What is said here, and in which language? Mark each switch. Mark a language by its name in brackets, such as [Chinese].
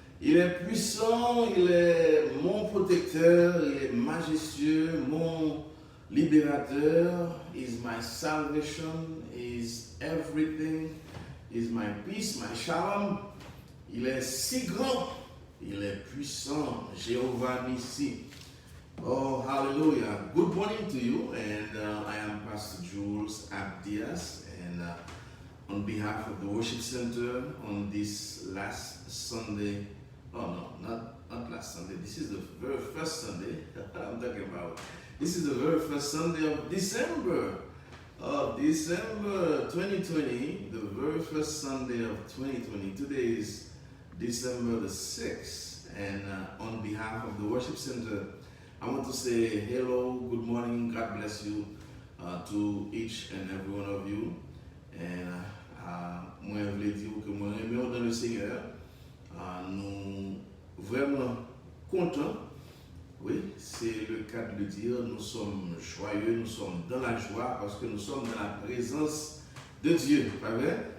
[French] Il est puissant, il est mon protecteur, il est majestueux, mon libérateur. [English] Is my salvation, is everything, is my peace, my shalom. [French] Il est si grand, il est puissant, Jéhovah Nissi. Oh, hallelujah. [English] Good morning to you, and I am Pastor Jules Abdias, and on behalf of the Worship Center on this last Sunday, oh no, not last Sunday, this is the very first Sunday I'm talking about. This is the very first Sunday of December 2020, the very first Sunday of 2020. Today is December the 6th, and on behalf of the Worship Center, I want to say hello, good morning, God bless you to each and every one of you. [French] And moi, je voulais dire que moi, aimons dans le Seigneur. Nous vraiment contents. Oui, c'est le cas de le dire. Nous sommes joyeux, nous sommes dans la joie parce que nous sommes dans la présence de Dieu. Pas vrai?